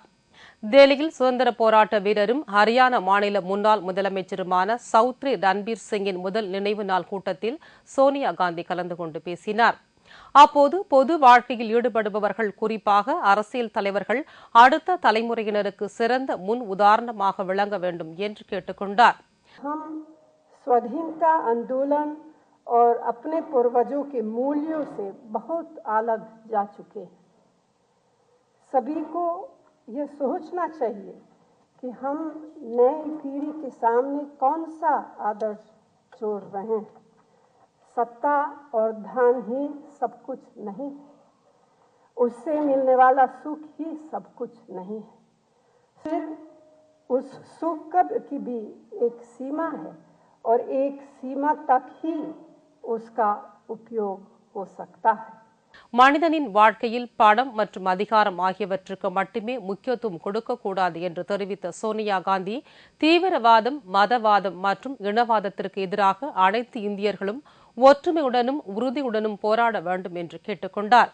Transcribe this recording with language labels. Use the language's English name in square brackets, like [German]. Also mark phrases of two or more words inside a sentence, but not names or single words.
[Tamil] டெல்லியில் சுதந்திர போராட்ட வீரரும் ஹரியானா மாநில முன்னாள் முதலமைச்சருமான சௌத்ரி ரன்பீர் சிங்கின் முதல் நினைவு நாள் கூட்டத்தில் சோனியா காந்தி கலந்து கொண்டு பேசினார். அப்போது பொது வாழ்க்கையில் ஈடுபடுபவர்கள், குறிப்பாக அரசியல் தலைவர்கள், அடுத்த தலைமுறையினருக்கு சிறந்த முன் உதாரணமாக விளங்க வேண்டும் என்று கேட்டுக் கொண்டார். [Hindi] स्वाधीनता आंदोलन और अपने पूर्वजों के मूल्यों से बहुत अलग जा चुके हैं। सभी को यह सोचना चाहिए कि हम नई पीढ़ी के सामने कौन सा आदर्श छोड़ रहे हैं। सत्ता और धन ही सब कुछ नहीं है, उससे मिलने वाला सुख ही सब कुछ नहीं है। फिर उस सुख की भी एक सीमा है और एक सीमा तक ही उसका उपयोग हो सकता है. [Tamil] மனிதனின் வாழ்க்கையில் பணம் மற்றும் அதிகாரம் ஆகியவற்றுக்கு மட்டுமே முக்கியத்துவம் கொடுக்கக்கூடாது என்று தெரிவித்த சோனியா காந்தி, தீவிரவாதம், மதவாதம் மற்றும் இனவாதத்திற்கு எதிராக அனைத்து இந்தியர்களும் ஒற்றுமையுடனும் உறுதியுடனும் போராட வேண்டும் என்று கேட்டுக் கொண்டார்.